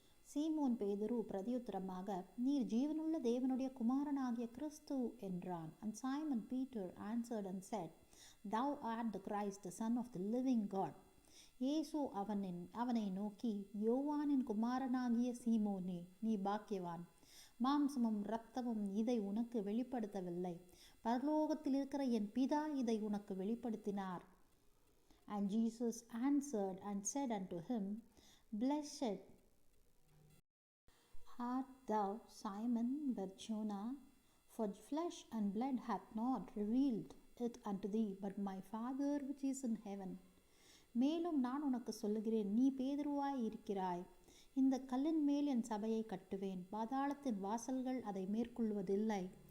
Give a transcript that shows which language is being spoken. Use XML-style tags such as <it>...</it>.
<ta>சீமோன் பேதுரு பிரதியுத்தரமாக, நீர் ஜீவனுள்ள தேவனுடைய குமாரனாகிய கிறிஸ்து என்றான்.</ta> <en>And Simon Peter answered and said, Thou art the Christ, the Son of the living God.</en> <ta>இயேசு அவனை நோக்கி, யோவானின் குமாரனாகிய சீமோனே, நீ பாக்கியவான். மாம்சமும் இரத்தமும் இதை உனக்கு வெளிப்படுத்தவில்லை, பரலோகத்தில் இருக்கிற என் பிதா இதை உனக்கு வெளிப்படுத்தினார்.</ta> <en>And Jesus answered and said unto him, Blessed art thou, Simon Bar-Jonah, for flesh and blood hath not revealed it unto thee, but my Father which is in heaven.</en> <ta>மேலும் நான் உனக்கு சொல்லுகிறேன், நீ பேதுருவாய் இருக்கிறாய். இந்த கல்லின் மேல் என் சபையை கட்டுவேன், பாதாளத்தின் வாசல்கள் அதை மேற்கொள்வதில்லை.</ta>